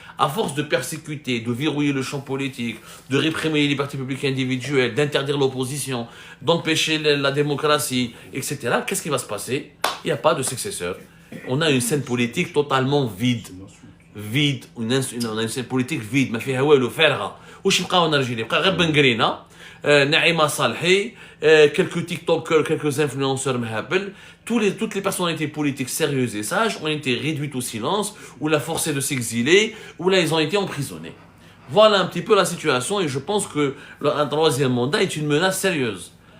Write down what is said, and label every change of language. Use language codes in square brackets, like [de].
[fr] À force de persécuter, de verrouiller le champ politique, de réprimer les libertés publiques individuelles, d'interdire l'opposition, d'empêcher la démocratie, etc. Qu'est-ce qui va se passer? Il n'y a pas de successeur. On a une scène politique totalement vide. Vide. On a une scène politique vide. [ar] ما فيها والو فارغة. وش يبقى [fr] en Algérie؟ [ar] يبقى غير بن قرينة. [fr] Naïma Salhi, quelques TikTokers, quelques influenceurs mhabel, toutes les personnalités politiques sérieuses et sages ont été réduites au silence, ou la forcé de s'exiler, ou là ils ont été emprisonnés. Voilà un petit peu la situation et je pense que un 3e mandat est une menace sérieuse.